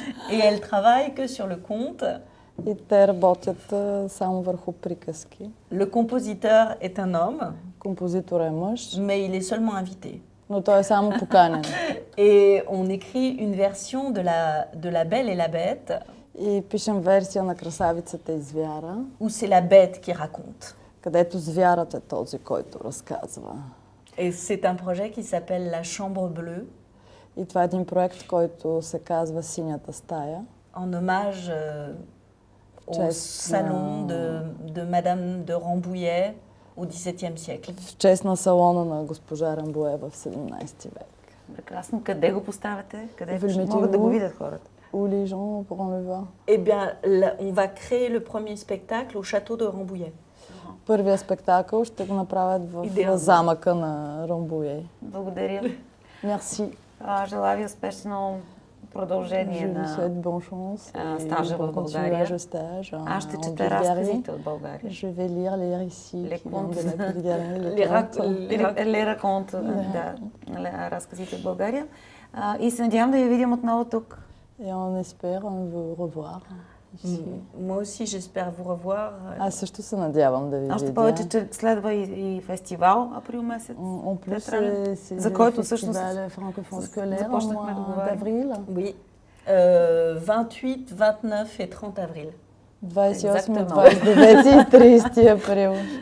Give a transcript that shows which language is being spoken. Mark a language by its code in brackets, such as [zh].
[fr] Et elles travaillent que sur le conte. [bg] И те работят само върху приказки. [fr] Le compositeur est un homme. [bg] Композитор е мъж. [fr] Mais il est seulement invité. [bg] Но той е само поканен. [fr] Et on écrit une version de la Belle et la Bête. [bg] И пишем версия на Красавицата и звяра. [fr] Où c'est la bête qui raconte. [bg] Където звярат е този, който разказва. [fr] Et c'est un projet qui s'appelle La Chambre Bleue. [bg] И това е един проект, който се казва Синята стая. [fr] En hommage au salon de Madame de Rambouillet au XVIIe siècle. [bg] В чест на салона на госпожа Рамбуе в 17 век. Прекрасно. Къде го поставяте? Къде Вилмите могат да го Лу. видят хората? [fr] Où les gens pourront le voir. Eh bien, on va créer le premier spectacle au château de Rambouillet. [bg] Първия спектакъл ще го направят в замъка на Рамбуе. Благодаря. Мерси. Желая ви успешно продължение на стажа в България. Аз ще чета разказите от България. [fr] Je vais lire les récits les racontes, [bg] да, разказите от България. И се надявам да ви видим отново тук. [fr] Et on espère vous revoir. Moi aussi, j'espère vous revoir. [bg] Аз също се надявам да ви видя. Още повече, че следва и фестивал април месец. За който всъщност започнахме да говорим. [fr] Oui. 28, 29 et 30 avril. [bg] 28, 29 и 30 април.